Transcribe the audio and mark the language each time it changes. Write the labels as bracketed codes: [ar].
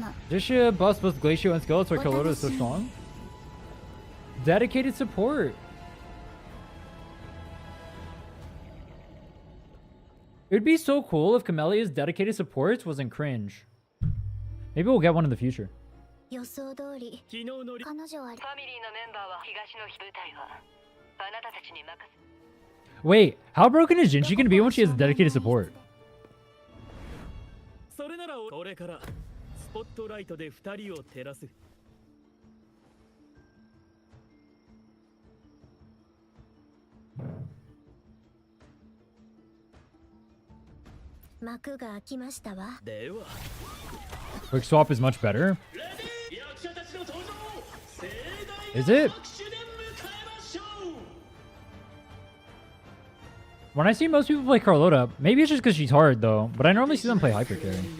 [en] Just should bust both Glacio and Skeletor so Carlotta is so strong. Dedicated support. It would be so cool if Camellia's dedicated supports wasn't cringe. Maybe we'll get one in the future. [ja] 予想通り彼女はファミリーのメンバーは東の部隊はあなたたちに任せ [en] Wait, how broken is Jinchi gonna be when she has dedicated support? [ja] それならこれからスポットライトで2人を照らす。幕が開きましたわ。では [en] Quick swap is much better. [ja] 役者たちの登場。盛大 [en] Is it? [ja] な拍手で迎えましょう。 [en] When I see most people play Carlotta, maybe it's just because she's hard though, but I normally see them play hyper carry.